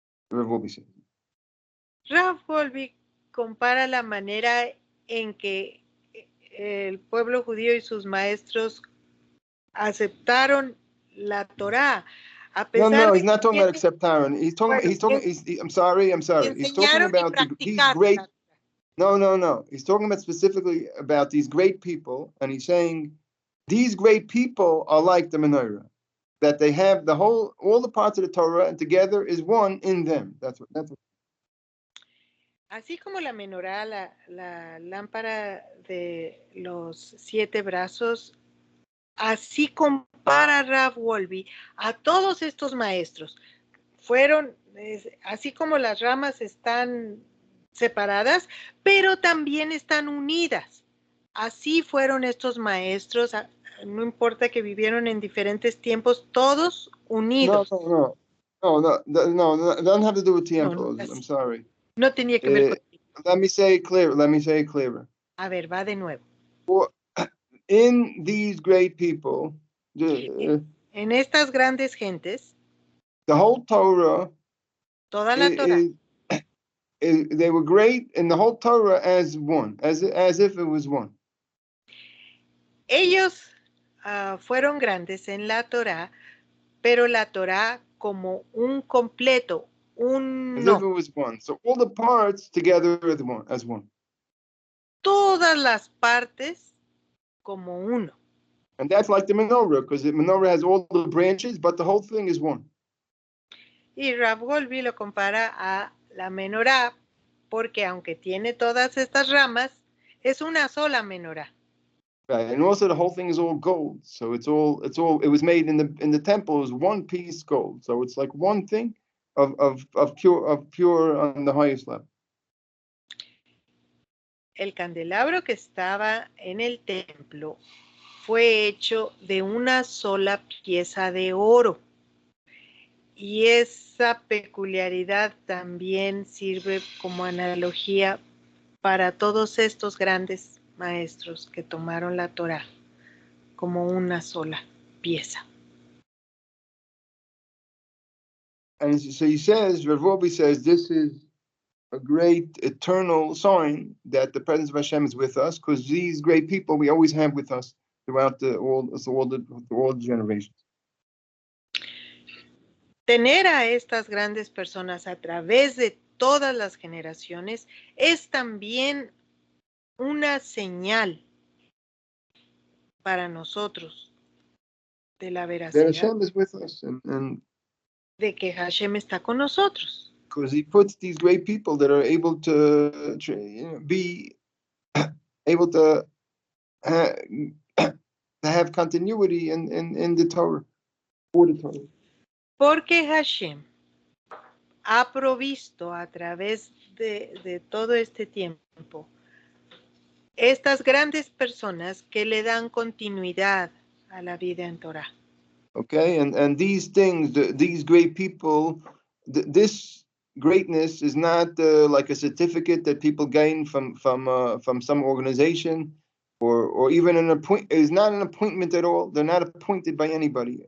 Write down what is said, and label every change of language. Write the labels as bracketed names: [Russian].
[English] Rav Wolbe says. [Spanish] Rav Wolbe compara la manera en que el pueblo judío y sus maestros aceptaron la Torá. A pesar [English] No, [Spanish] de [English] he's not talking [Spanish] que [English] about acceptaron. I'm sorry. He's talking about these great. No. He's talking about specifically about these great people, and he's saying these great people are like the menorah, that they have all the parts of the Torah, and together is one in them. That's what. [Spanish] Así como la menorá, la lámpara de los 7 brazos, así compara Rav Wolbe a todos estos maestros. Fueron, así como las ramas están separadas, pero también están unidas. Así fueron estos maestros, no importa que vivieron en diferentes tiempos, todos unidos. [English] No. It doesn't have to do with tiempos. No, I'm sorry. [Spanish] No tenía que ver con... [English] Let me say it clearer. [Spanish] A ver, va de nuevo. [English] In these great people, [Spanish] En estas grandes gentes, [English] the whole Torah, [Spanish] toda la Torah, [English] they were great in the whole Torah as one, as if it was one. [Spanish] Ellos fueron grandes en la Torah, pero la Torah como un completo, [English] As if it was one. So all the parts together as one. [Spanish] Todas las partes como uno. [English] And that's like the menorah, because the menorah has all the branches, but the whole thing is one. [Spanish] Y Rav Wolbe lo compara a la menorá, porque aunque tiene todas estas ramas, es una sola menorá. [English] Right. And also the whole thing is all gold. So it was made in the temple is one piece gold. So it's like one thing of pure on the highest level. [Spanish] El candelabro que estaba en el templo fue hecho de una sola pieza de oro. Y esa peculiaridad también sirve como analogía para todos estos grandes maestros que tomaron la Torá como una sola pieza. [English] And so he says, Rav Wolbe says, this is a great eternal sign that the presence of Hashem is with us, because these great people we always have with us throughout all the generations. [Spanish] Tener a estas grandes personas a través de todas las generaciones es también una señal para nosotros de la veracidad [English] That Hashem is with us, and [Spanish] de que Hashem está con nosotros. [English] Because he puts these great people that are able to be able to have continuity in the Torah, for the Torah. [Spanish] Porque Hashem ha provisto a través de todo este tiempo estas grandes personas que le dan continuidad a la vida en Torah. [English] Okay, and these things, these great people, this greatness is not like a certificate that people gain from some organization, or even an appointment. Is not an appointment at all. They're not appointed by anybody.